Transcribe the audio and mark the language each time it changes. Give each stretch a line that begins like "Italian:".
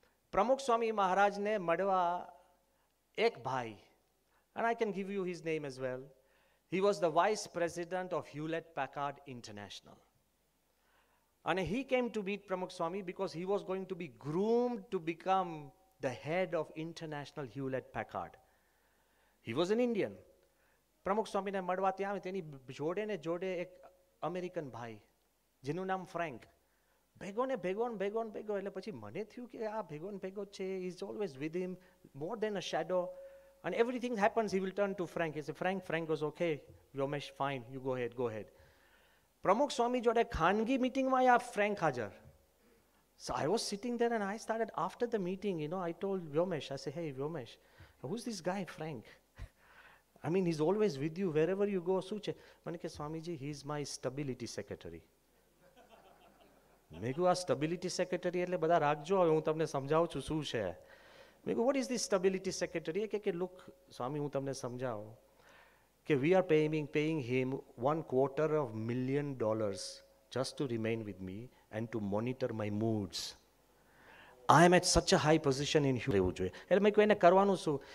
English: Pramukh Swami Maharaj
Gujarati: ne madwa ek bhai,
English: and I can give you his name as well. He was the vice president of Hewlett Packard International. And he came to meet Pramukh Swami because he was going to be groomed to become the head of International Hewlett Packard. He was an Indian.
Gujarati: Pramukh Swami ne madwa ત્યાં તેની જોડે ને જોડે એક American ભાઈ જેનું નામ Frank. ભેગો ને ભેગો ને ભેગો ને ભેગો, એટલે પછી મને થયું કે આ ભેગો ને ભેગો છે,
English: he's always with him, more than a shadow. And everything happens, he will turn to Frank. He said, Frank goes, "Okay, Vyomesh, fine, you go ahead.
Gujarati: Pramukh Swami જોડે ખાનગી મીટિંગમાં આ ફ્રેન્ક હાજર.
English: So I was sitting there and I started, after the meeting, I told Vyomesh, I said, "Hey Vyomesh, who's this guy Frank?" I mean, he's always with you wherever you go.
Gujarati: શું છે? મને કે Swamiji,
English: he is my stability secretary.
Gujarati: મેં કહ્યું, આ stability secretary એટલે બધા રાખજો, હવે હું તમને સમજાવું છું શું છે. મેં કહ્યું,
English: what is this stability secretary? કે look,
Gujarati: સ્વામી, હું તમને સમજાવું કે
English: we are paying him $250,000 just to remain with me and to monitor my moods. I am at such a high position in human.
Gujarati: એટલે મેં કહ્યું, એને કરવાનું શું?